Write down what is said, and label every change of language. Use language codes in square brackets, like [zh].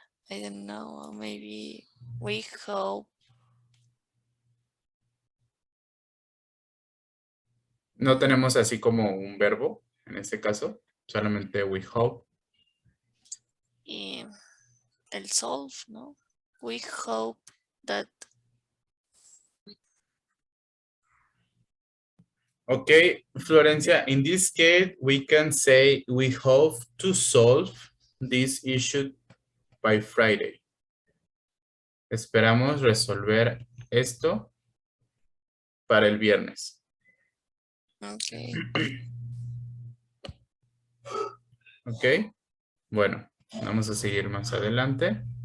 [en] I don't know, maybe we hope. [es] No tenemos así como un verbo en este caso, solamente [en] we hope. [es] Y el solve, ¿no? [en] We hope that. Okay, Florencia, in this case, we can say we hope to solve this issue by Friday. [es] Esperamos resolver esto para el viernes. [en] Okay. [es] Ok, bueno, vamos a seguir más adelante.